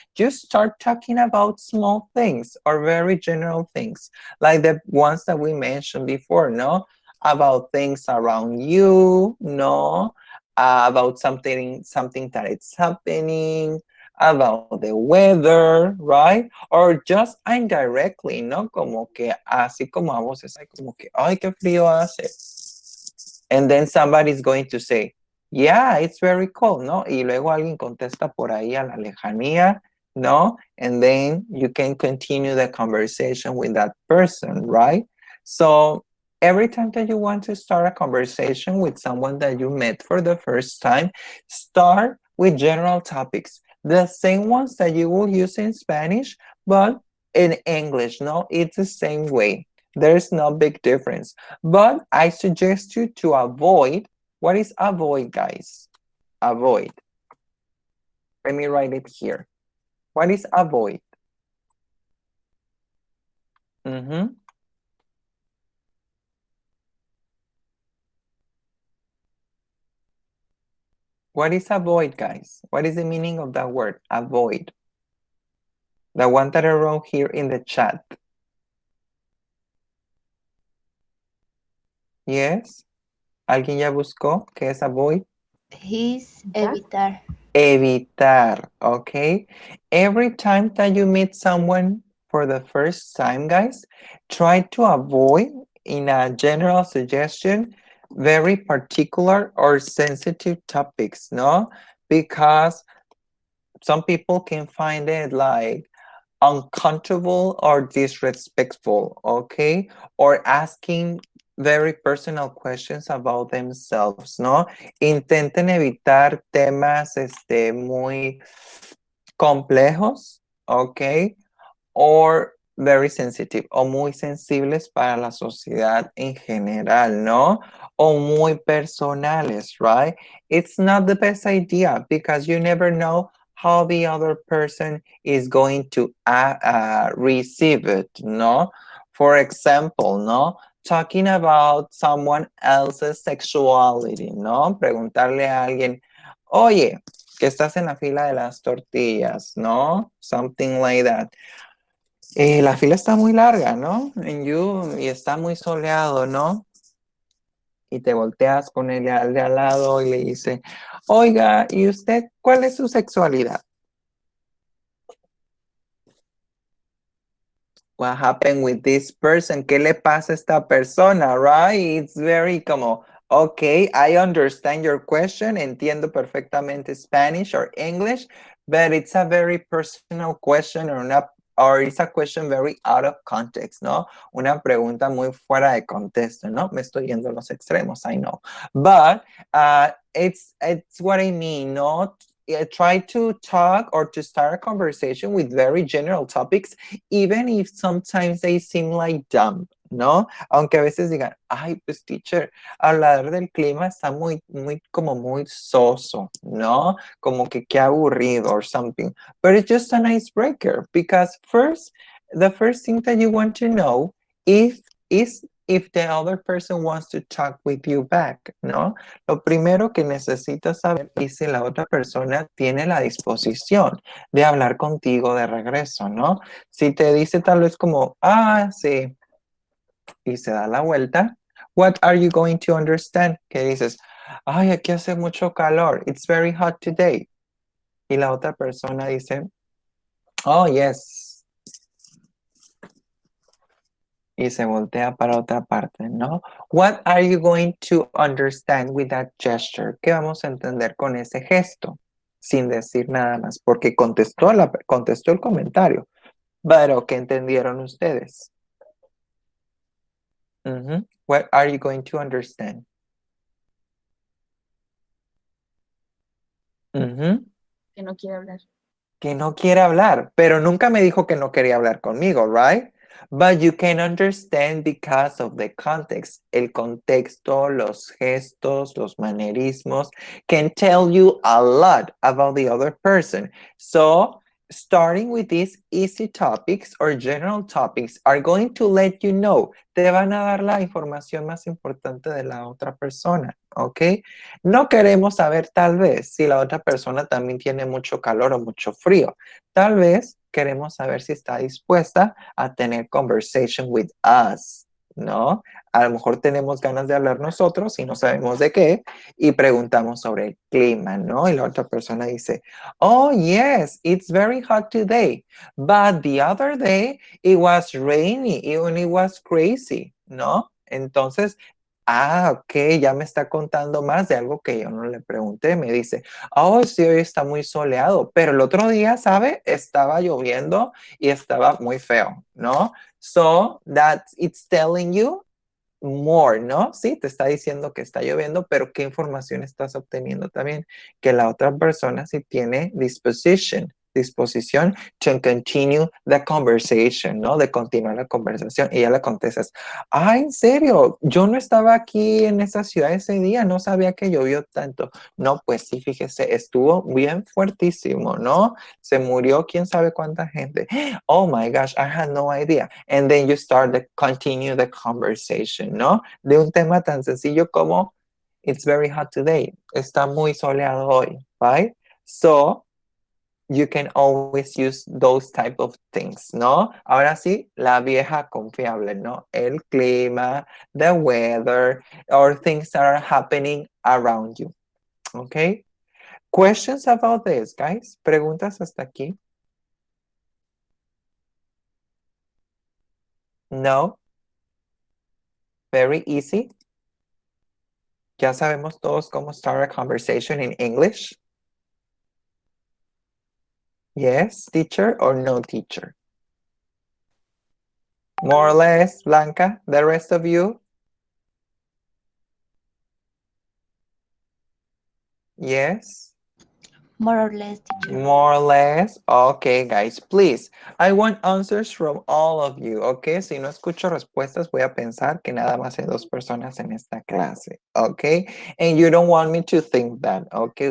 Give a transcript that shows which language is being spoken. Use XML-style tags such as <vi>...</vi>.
<en>Just start talking about small things or very general things, like the ones that we mentioned before, no? About things around you, no? About something that it's happening, about the weather, right? Or just indirectly, ¿no?</en> <es>Como que así como a voces, como que, ay, qué frío hace.</es> <en>And then somebody's going to say, yeah, it's very cold, ¿no?</en> <es>Y luego alguien contesta por ahí a la lejanía, ¿no?</es> <en>And then you can continue the conversation with that person, right? So every time that you want to start a conversation with someone that you met for the first time, start with general topics, the same ones that you will use in Spanish, but in English, no? It's the same way. There's no big difference. But I suggest you to avoid. What is avoid, guys? Avoid. Let me write it here. What is avoid? What is avoid, guys? What is the meaning of that word? Avoid. The one that I wrote here in the chat. Yes.</en> <es>¿Alguien ya buscó qué es avoid? Es evitar. Evitar, okay?</es> <en>Every time that you meet someone for the first time, guys, try to avoid, in a general suggestion, very particular or sensitive topics, no? Because some people can find it like uncomfortable or disrespectful, okay? Or asking very personal questions about themselves, ¿no?</en> <es>Intenten evitar temas muy complejos, okay?</es> <en>Or very sensitive</en> <es>o muy sensibles para la sociedad en general, ¿no? O muy personales, right?</es> <en>It's not the best idea because you never know how the other person is going to receive it, ¿no? For example, ¿no? Talking about someone else's sexuality, ¿no?</en> <es>Preguntarle a alguien, oye, que estás en la fila de las tortillas, ¿no?</es> <en>Something like that.</en> <es>La fila está muy larga, ¿no? Y está muy soleado, ¿no? Y te volteas con el de al lado y le dice, oiga, ¿y usted cuál es su sexualidad?</es> <en>What happened with this person?</en> <es>¿Qué le pasa a esta persona, right?</es> <en>It's very</en> <es>como,</es> <en>okay, I understand your question,</en> <es>entiendo perfectamente</es> <en>Spanish or English, but it's a very personal question or it's a question very out of context, ¿no?</en> <es>Una pregunta muy fuera de contexto, ¿no? Me estoy yendo a los extremos,</es> <en>I know. But it's what I mean, ¿no? Try to talk or to start a conversation with very general topics, even if sometimes they seem like dumb, ¿no?</en> <es>Aunque a veces digan, ay, pues teacher, hablar del clima está como muy soso, ¿no? Como que qué aburrido</es> <en>or something. But it's just an icebreaker because the first thing that you want to know is if the other person wants to talk with you back, ¿no?</en> <es>Lo primero que necesitas saber es si la otra persona tiene la disposición de hablar contigo de regreso, ¿no? Si te dice tal vez como, sí, y se da la vuelta,</es> <en>what are you going to understand?</en> <es>Que dices, ay, aquí hace mucho calor,</es> <en>it's very hot today.</en> <es>Y la otra persona dice, oh, yes. Y se voltea para otra parte, ¿no?</es> <en>What are you going to understand with that gesture?</en> <es>¿Qué vamos a entender con ese gesto? Sin decir nada más, porque contestó el comentario. Pero, ¿qué entendieron ustedes?</es> <en>What are you going to understand?</en> <es>Que no quiere hablar. Que no quiere hablar, pero nunca me dijo que no quería hablar conmigo, right?</es> <en>But you can understand because of the context.</en> <es>El contexto, los gestos, los manerismos</es> <en>can tell you a lot about the other person. So, starting with these easy topics or general topics are going to let you know,</en> <es>te van a dar la información más importante de la otra persona,</es> <en>¿ok?</en> <es>No queremos saber tal vez si la otra persona también tiene mucho calor o mucho frío. Tal vez queremos saber si está dispuesta a tener</es> <en>conversation with us,</en> <es>¿no? A lo mejor tenemos ganas de hablar nosotros y no sabemos de qué y preguntamos sobre el clima, ¿no? Y la otra persona dice,</es> <en>oh, yes, it's very hot today, but the other day it was rainy and it was crazy, ¿no?</en> <es>Entonces, ok, ya me está contando más de algo que yo no le pregunté. Me dice, oh, sí, hoy está muy soleado, pero el otro día, ¿sabe? Estaba lloviendo y estaba muy feo, ¿no?</es> <en>So, that it's telling you more, ¿no?</en> <es>Sí, te está diciendo que está lloviendo, pero ¿qué información estás obteniendo también? Que la otra persona sí tiene disposition,</es> <en>disposición to continue the conversation, ¿no?</en> <es>De continuar la conversación. Y ella le contesta, en serio, yo no estaba aquí en esa ciudad ese día, no sabía que llovió tanto. No, pues sí, fíjese, estuvo bien fuertísimo, ¿no? Se murió quién sabe cuánta gente.</es> <en>Oh my gosh, I had no idea. And then you start to continue the conversation, ¿no?</en> <es>De un tema tan sencillo como</es> <en>it's very hot today.</en> <es>Está muy soleado hoy,</es> <en>right? So, you can always use those type of things, ¿no?</en> <es>Ahora sí, la vieja confiable, ¿no? El clima,</es> <en>the weather, or things that are happening around you, okay? Questions about this, guys?</en> <es>¿Preguntas hasta aquí?</es> <en>No? Very easy.</en> <es>Ya sabemos todos cómo</es> <en>start a conversation in English. Yes, teacher or no teacher? More or less, Blanca, the rest of you? Yes? More or less, teacher. More or less. Okay, guys, please. I want answers from all of you, okay?</en> <es>Si no escucho respuestas, voy a pensar que nada más hay dos personas en esta clase, okay?</es> <en>And you don't want me to think that, okay?</en>